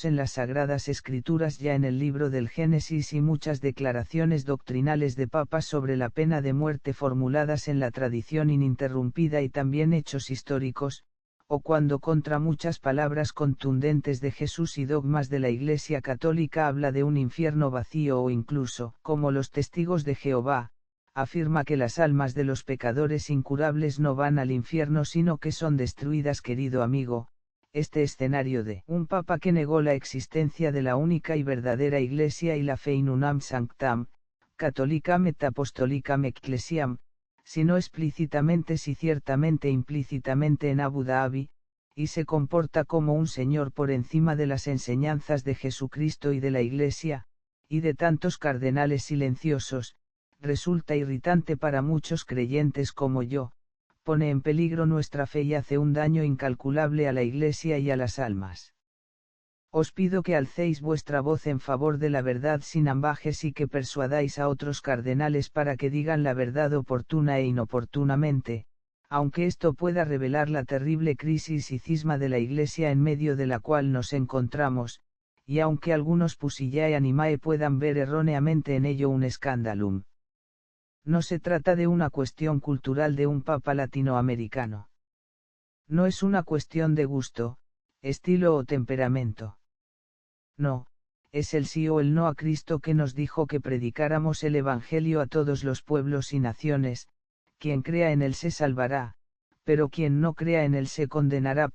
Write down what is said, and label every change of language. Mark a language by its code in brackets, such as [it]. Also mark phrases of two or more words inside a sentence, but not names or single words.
[es] en las Sagradas Escrituras ya en el libro del Génesis y muchas declaraciones doctrinales de papas sobre la pena de muerte formuladas en la tradición ininterrumpida y también hechos históricos, o cuando contra muchas palabras contundentes de Jesús y dogmas de la Iglesia Católica habla de un infierno vacío o incluso, como los testigos de Jehová, afirma que las almas de los pecadores incurables no van al infierno sino que son destruidas. Querido amigo, este escenario de un papa que negó la existencia de la única y verdadera Iglesia y la fe [la] in unam sanctam, catholicam et apostolicam ecclesiam, [es] sino explícitamente si ciertamente implícitamente en Abu Dhabi, y se comporta como un señor por encima de las enseñanzas de Jesucristo y de la Iglesia, y de tantos cardenales silenciosos, resulta irritante para muchos creyentes como yo, pone en peligro nuestra fe y hace un daño incalculable a la Iglesia y a las almas. Os pido que alcéis vuestra voz en favor de la verdad sin ambajes y que persuadáis a otros cardenales para que digan la verdad oportuna e inoportunamente, aunque esto pueda revelar la terrible crisis y cisma de la Iglesia en medio de la cual nos encontramos, y aunque algunos [la] pusillae animae [es] puedan ver erróneamente en ello un escandalum. No se trata de una cuestión cultural de un papa latinoamericano. No es una cuestión de gusto, estilo o temperamento. No, es el sí o el no a Cristo que nos dijo que predicáramos el Evangelio a todos los pueblos y naciones, quien crea en él se salvará, pero quien no crea en él se condenará.